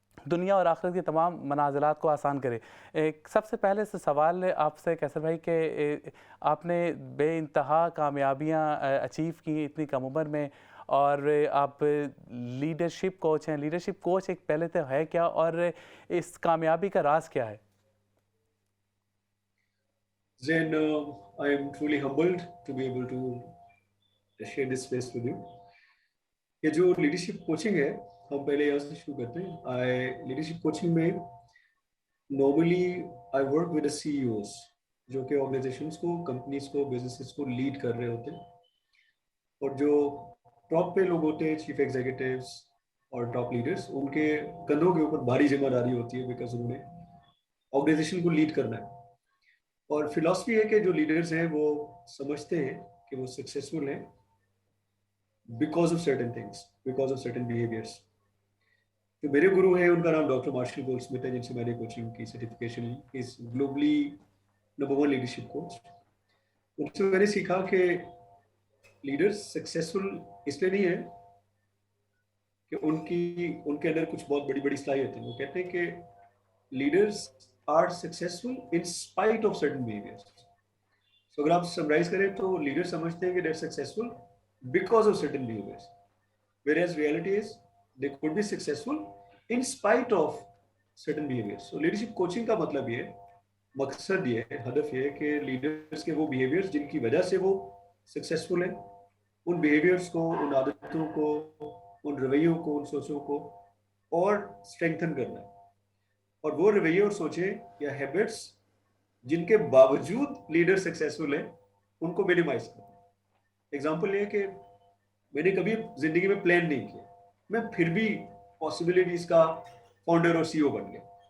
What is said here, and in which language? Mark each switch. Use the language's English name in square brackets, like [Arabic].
[Urdu] دنیا اور آخرت کی تمام منازلات کو آسان کرے۔ سب سے پہلے سے سوال آپ سے کیسر بھائی کہ آپ نے بے انتہا کامیابیاں اچیو کی اتنی کم عمر میں، اور آپ لیڈرشپ کوچ ہیں۔ لیڈرشپ کوچ ایک پہلے تو ہے کیا اور اس کامیابی کا راز کیا ہے؟ [English] Zain, I am truly humbled to be able to share this space with you. [Urdu] یہ جو لیڈرشپ کوچنگ ہے، ہم پہلے یہاں سے شروع کرتے ہیں۔ لیڈرشپ کوچنگ میں [English] normally I work with C E Os, [Urdu] جو کہ آرگنائزیشنس کو، کمپنیز کو، بزنسز کو لیڈ کر رہے ہوتے ہیں، اور جو ٹاپ پہ لوگ ہوتے ہیں، چیف ایگزیکٹیوز اور ٹاپ لیڈرز، ان کے کندھوں کے اوپر بھاری ذمہ داری ہوتی ہے بیکاز انہوں نے آرگنائزیشن کو لیڈ کرنا ہے۔ اور فلاسفی ہے کہ جو لیڈرز ہیں وہ سمجھتے ہیں کہ وہ سکسیزفل ہیں [English] Because of certain things, because of certain behaviours. [Urdu] جو میرے گرو ہیں ان کا نام ڈاکٹر مارشل گولڈ سمتھ ہے، جن سے میں نے کوچنگ کی سرٹیفکیشن لی، [English] Is globally number 1 leadership coach. [Urdu] ان سے میں نے سیکھا کہ لیڈرز سکسیزفل اس لیے نہیں ہے کہ ان کے اندر کچھ بہت بڑی بڑی صلاحیتیں ہیں۔ وہ کہتے ہیں کہ leaders [English] are successful in spite of certain behaviors. So [Urdu] اگر آپ سمرائز کریں تو لیڈر سمجھتے ہیں کہ [English] they're successful because of certain behaviors, whereas reality is they could be successful in spite of certain behaviors. [Urdu] So leadership coaching کا مطلب یہ ہے، مقصد یہ ہے، ہدف یہ ہے کہ لیڈرز کے وہ behaviors جن کی وجہ سے وہ successful ہیں، ان behaviors کو، ان عادتوں کو، ان رویوں کو، ان سوچوں کو اور strengthen کرنا ہے، اور وہ رویے اور سوچیں یا ہیبٹس جن کے باوجود لیڈر سکسیسفل ہیں ان کو مینیمائز کرنا۔ ایگزامپل یہ کہ میں نے کبھی زندگی میں پلان نہیں کیا، میں پھر بھی پاسبلٹیز کا فاؤنڈر اور سی او بن گیا۔